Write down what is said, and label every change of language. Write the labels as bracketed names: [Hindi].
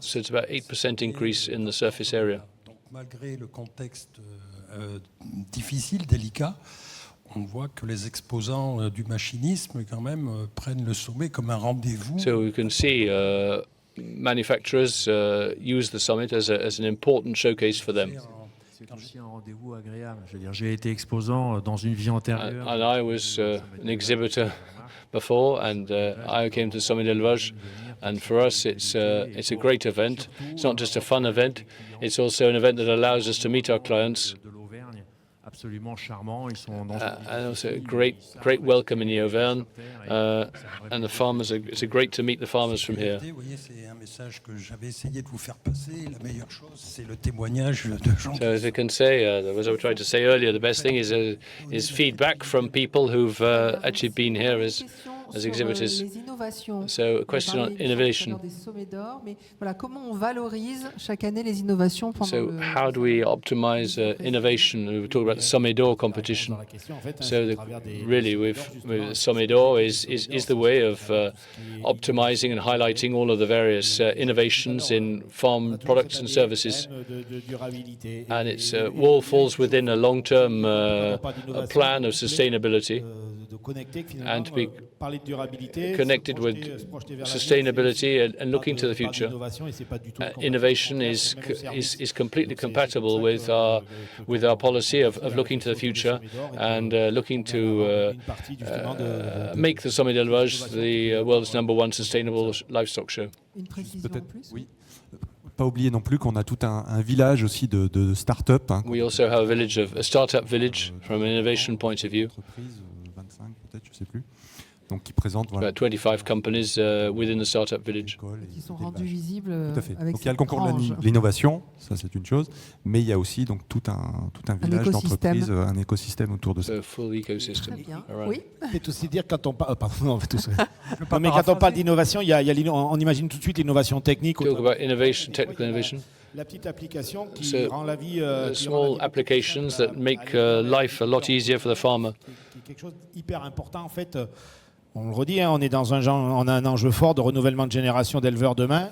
[English] So it's about 8% increase in the surface area. [French] Donc malgré le contexte difficile, délicat, on voit que les exposants du machinisme quand même prennent le sommet comme un rendez-vous. [English] So we can see manufacturers use the summit as an important showcase for them. [French] C'est aussi un rendez-vous agréable. Je veux dire, j'ai été exposant dans une vie antérieure. [English] And I was an exhibitor before, and I came to SOMMET DE L'ÉLEVAGE, and for us it's a great event. It's not just a fun event, it's also an event that allows us to meet our clients. [French] Absolument charmant. Ils sont dans [English] and also a great welcome in the Auvergne, and the farmers. It's great to meet the farmers from here. [French] Vous voyez, c'est un message que j'avais essayé de vous faire passer. La meilleure chose, c'est le témoignage de gens. [English] So as I can say, as I tried to say earlier, the best thing is feedback from people who've actually been here as exhibitors. So a question on innovation. [French] Comment on valorise chaque année les innovations pendant [English] So how do we optimize innovation? We talk about the SOMMET d'Or competition. So really, with SOMMET d'Or is the way of optimizing and highlighting all of the various innovations in farm products and services. And it's all falls within a long-term plan of sustainability. And to be connected with sustainability and looking to the future. Innovation is completely compatible with our policy of looking to the future and looking to make the SOMMET DE L'ÉLEVAGE the world's #1 sustainable livestock show. [French] Oui. Pas oublier non plus qu'on a tout un village aussi de start-up. Hein. [English] We also have a start-up village from an innovation point of view. [French] 25 peut-être, je sais plus. Donc qui présente voilà. [English] About 25 companies within the startup village. [French] Qui sont rendus visibles. Tout à fait. Avec donc il y a le concours de l'innovation, ça c'est une chose, mais il y a aussi donc tout un village d'entreprises, un écosystème autour de ça. [English] A full ecosystem. [French] Très bien. Oui. C'est aussi dire quand on parle, pardon, mais quand on parle d'innovation, on imagine tout de suite l'innovation technique. [English] Talk about innovation, technical innovation. [French] La petite application qui rend la vie. [English] Small applications that make life a lot easier for the farmer. [French] Quelque chose d'hyper important en fait. On le redit, on est dans on a un enjeu fort de renouvellement de génération d'éleveurs demain.